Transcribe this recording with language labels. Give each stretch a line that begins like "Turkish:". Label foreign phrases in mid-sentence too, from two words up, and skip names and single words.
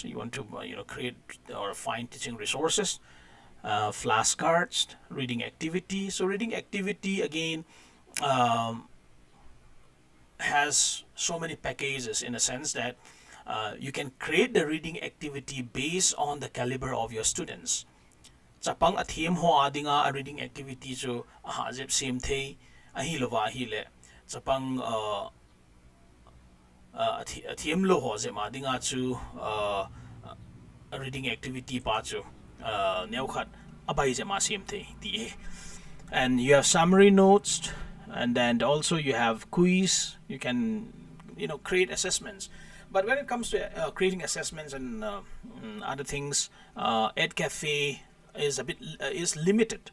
English: You want to create or find teaching resources, flashcards, reading activity. So reading activity again has so many packages in a sense that you can create the reading activity based on the caliber of your students.
Thado Chin: Chapang athiam ho adinga a
English: reading activity
Thado Chin: jo ahajep same the ahi lova ahi le chapang athiam lo ho je madinga chu a
English: reading activity
Thado Chin: pa chu neukhat abai je ma same the ti.
English: And you have summary notes, and then also you have quiz. You can create assessments. But when it comes to creating assessments and other things, edcafe is a bit is limited.